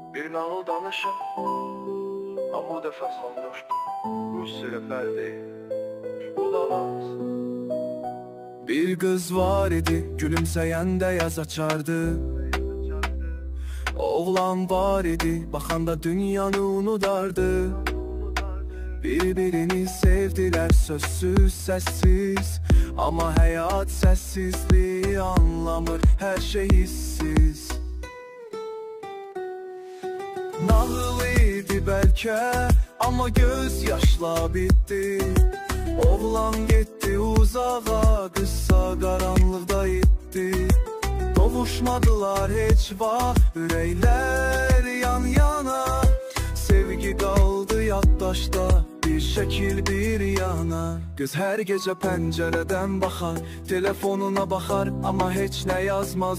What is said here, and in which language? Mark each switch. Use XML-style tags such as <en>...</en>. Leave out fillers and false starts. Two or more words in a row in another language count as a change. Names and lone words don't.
<az>nağıl danışır, amma bu dəfə sanmışdım. Rus rəpər deyil, qulağımız.</az> <tr>Bir kız var idi, gülümseyende yaz açardı. Oğlan var idi, bakanda dünyanı unudardı. Birbirini sevdiler sözsüz sessiz, ama hayat sessizliği anlamır, her şey hissiz. Nağıl idi belki, ama gözyaşla bitti. Oğlan gitti uzağa, kızsa karanlıkta itti.</tr> <az>Kavuşmadılar heç vaxt, ürəklər yan yana. Sevgi qaldı yaddaşda, bir şəkil bir yana. Qız hər gecə pəncərədən baxar, telefonuna baxar, amma heç nə yazmaz.</az>